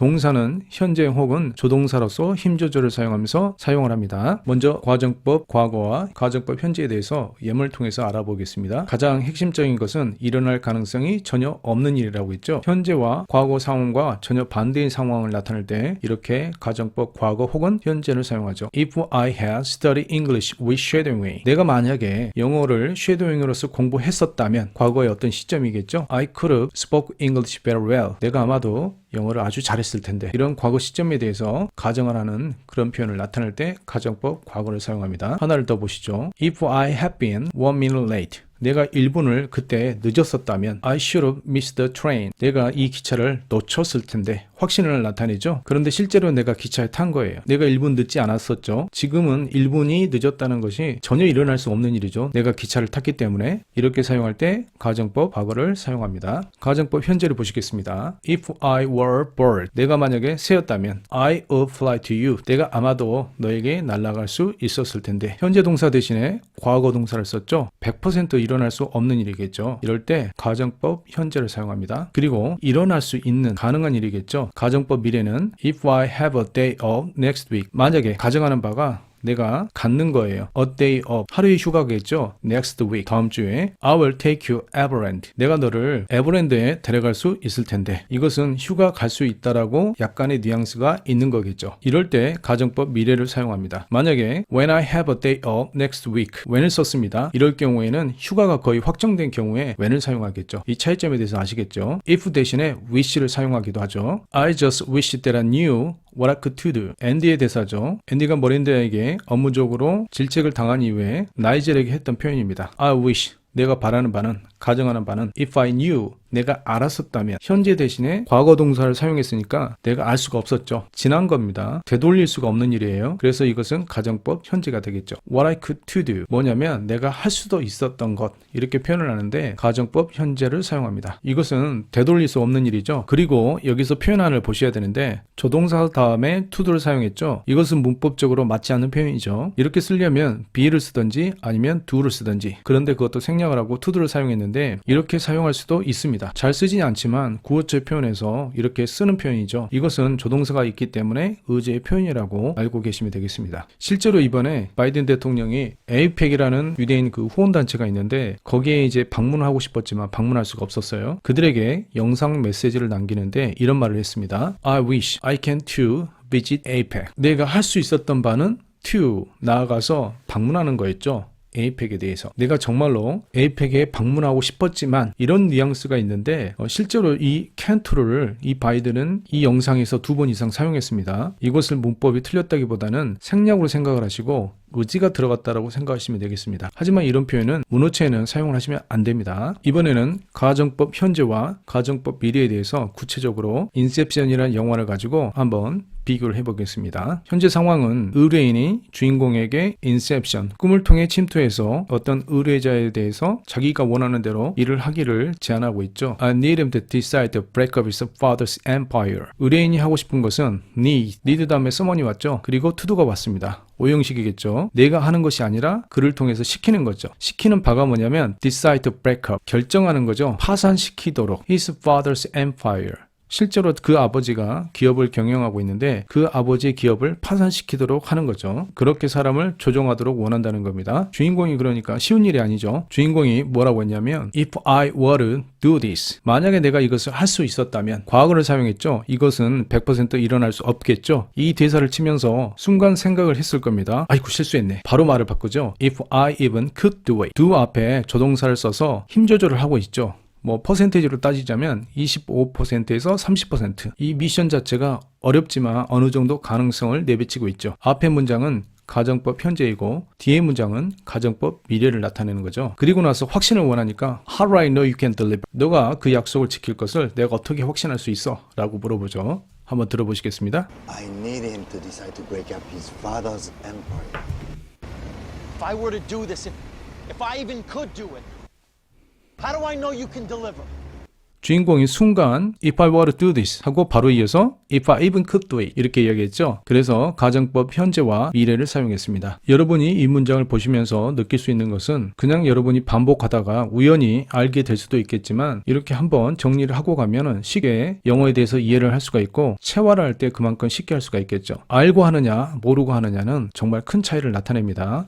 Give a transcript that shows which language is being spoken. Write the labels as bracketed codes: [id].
[ko] 동사는 현재 혹은 조동사로서 힘 조절을 사용하면서 사용을 합니다. 먼저 가정법 과거와 가정법 현재에 대해서 예문을 통해서 알아보겠습니다. 가장 핵심적인 것은 일어날 가능성이 전혀 없는 일이라고 했죠. 현재와 과거 상황과 전혀 반대인 상황을 나타낼 때 이렇게 가정법 과거 혹은 현재를 사용하죠. [en] If I had studied English with shadowing. [ko] 내가 만약에 영어를 shadowing으로서 공부했었다면 과거의 어떤 시점이겠죠. [en] I could have spoke English very well. [ko] 내가 아마도 영어를 아주 잘했을 텐데 이런 과거 시점에 대해서 가정을 하는 그런 표현을 나타낼 때 가정법 과거를 사용합니다. 하나를 더 보시죠. [en] If I had been 1 minute late. [ko] 내가 1분을 그때 늦었었다면 [en] I should have missed the train. [ko] 내가 이 기차를 놓쳤을 텐데 확신을 나타내죠. 그런데 실제로 내가 기차에 탄 거예요. 내가 1분 늦지 않았었죠. 지금은 1분이 늦었다는 것이 전혀 일어날 수 없는 일이죠. 내가 기차를 탔기 때문에 이렇게 사용할 때 가정법 과거를 사용합니다. 가정법 현재를 보시겠습니다. [en] If I were a bird. 내가 만약에 새였다면 I would fly to you. [ko] 내가 아마도 너에게 날아갈 수 있었을 텐데 현재 동사 대신에 과거 동사를 썼죠. 100% 일어날 수 없는 일이겠죠. 이럴 때 가정법 현재를 사용합니다. 그리고 일어날 수 있는 가능한 일이겠죠. 가정법 미래는 [en] If I have a day off next week. [ko] 만약에 가정하는 바가 내가 갖는 거예요. [en] A day off. [ko] 하루의 휴가겠죠. [en] Next week. [ko] 다음 주에 [en] I will take you Everland. [ko] 내가 너를 에버랜드에 데려갈 수 있을 텐데 이것은 휴가 갈 수 있다라고 약간의 뉘앙스가 있는 거겠죠. 이럴 때 가정법 미래를 사용합니다. 만약에 [en] When I have a day off next week. [ko] when을 썼습니다. 이럴 경우에는 휴가가 거의 확정된 경우에 when을 사용하겠죠. 이 차이점에 대해서 아시겠죠. If 대신에 wish를 사용하기도 하죠. [en] I just wish that I knew what I could do. [ko] 앤디의 대사죠. 앤디가 머린드에게 업무적으로 질책을 당한 이후에 나이젤에게 했던 표현입니다. [en] I wish. [ko] 내가 바라는 바는, 가정하는 바는 [en] If I knew. [ko] 내가 알았었다면 현재 대신에 과거 동사를 사용했으니까 내가 알 수가 없었죠. 지난 겁니다. 되돌릴 수가 없는 일이에요. 그래서 이것은 가정법 현재가 되겠죠. [en] What I could to do [ko] 뭐냐면 내가 할 수도 있었던 것 이렇게 표현을 하는데 가정법 현재를 사용합니다. 이것은 되돌릴 수 없는 일이죠. 그리고 여기서 표현안을 보셔야 되는데 조동사 다음에 to도를 사용했죠. 이것은 문법적으로 맞지 않는 표현이죠. 이렇게 쓰려면 be를 쓰든지 아니면 do를 쓰든지 그런데 그것도 생략을 하고 to도를 사용했는데 이렇게 사용할 수도 있습니다. 잘 쓰지는 않지만 구어체 표현에서 이렇게 쓰는 표현이죠. 이것은 조동사가 있기 때문에 의제의 표현이라고 알고 계시면 되겠습니다. 실제로 이번에 바이든 대통령이 에이펙이라는 유대인 그 후원단체가 있는데 거기에 이제 방문하고 싶었지만 방문할 수가 없었어요. 그들에게 영상 메시지를 남기는데 이런 말을 했습니다. [en] I wish I can to visit APEC. [ko] 내가 할 수 있었던 바는 to 나아가서 방문하는 거였죠. 에이펙에 대해서 내가 정말로 에이펙에 방문하고 싶었지만 이런 뉘앙스가 있는데 실제로 이 캔트를 이 바이든은 이 영상에서 2번 이상 사용했습니다. 이것을 문법이 틀렸다기보다는 생략으로 생각을 하시고 의지가 들어갔다라고 생각하시면 되겠습니다. 하지만 이런 표현은 문호체에는 사용을 하시면 안 됩니다. 이번에는 가정법 현재와 가정법 미래에 대해서 구체적으로 인셉션이라는 영화를 가지고 한번 비교를 해보겠습니다. 현재 상황은 의뢰인이 주인공에게 인셉션, 꿈을 통해 침투해서 어떤 의뢰자에 대해서 자기가 원하는 대로 일을 하기를 제안하고 있죠. [en] I need him to decide to break up his father's empire. [ko] 의뢰인이 하고 싶은 것은 need 다음에 someone이 왔죠. 그리고 to도가 왔습니다. 오형식이겠죠. 내가 하는 것이 아니라 그를 통해서 시키는 거죠. 시키는 바가 뭐냐면 [en] decide to break up, [ko] 결정하는 거죠. 파산시키도록 [en] his father's empire. [ko] 실제로 그 아버지가 기업을 경영하고 있는데 그 아버지의 기업을 파산시키도록 하는 거죠. 그렇게 사람을 조종하도록 원한다는 겁니다. 주인공이 그러니까 쉬운 일이 아니죠. 주인공이 뭐라고 했냐면 [en] If I were to do this [ko] 만약에 내가 이것을 할 수 있었다면 과거를 사용했죠. 이것은 100% 일어날 수 없겠죠. 이 대사를 치면서 순간 생각을 했을 겁니다. 아이고 실수했네. 바로 말을 바꾸죠. [en] If I even could do it. [ko] do 앞에 조동사를 써서 힘 조절을 하고 있죠. 뭐 퍼센테이지로 따지자면 25%에서 30%. 이 미션 자체가 어렵지만 어느 정도 가능성을 내비치고 있죠. 앞의 문장은 가정법 현재이고 뒤의 문장은 가정법 미래를 나타내는 거죠. 그리고 나서 확신을 원하니까 [en] How do I know you can deliver? [ko] 너가 그 약속을 지킬 것을 내가 어떻게 확신할 수 있어? 라고 물어보죠. 한번 들어보시겠습니다. [en] I need him to decide to break up his father's empire. If I were to do this, if I even could do it, how do I know you can deliver? [ko] 주인공이 순간 [en] If I were to do this [ko] 하고 바로 이어서 [en] If I even could do it [ko] 이렇게 이야기했죠. 그래서 가정법 현재와 미래를 사용했습니다. 여러분이 이 문장을 보시면서 느낄 수 있는 것은 그냥 여러분이 반복하다가 우연히 알게 될 수도 있겠지만 이렇게 한번 정리를 하고 가면은 쉽게 영어에 대해서 이해를 할 수가 있고 체화를 할 때 그만큼 쉽게 할 수가 있겠죠. 알고 하느냐 모르고 하느냐는 정말 큰 차이를 나타냅니다.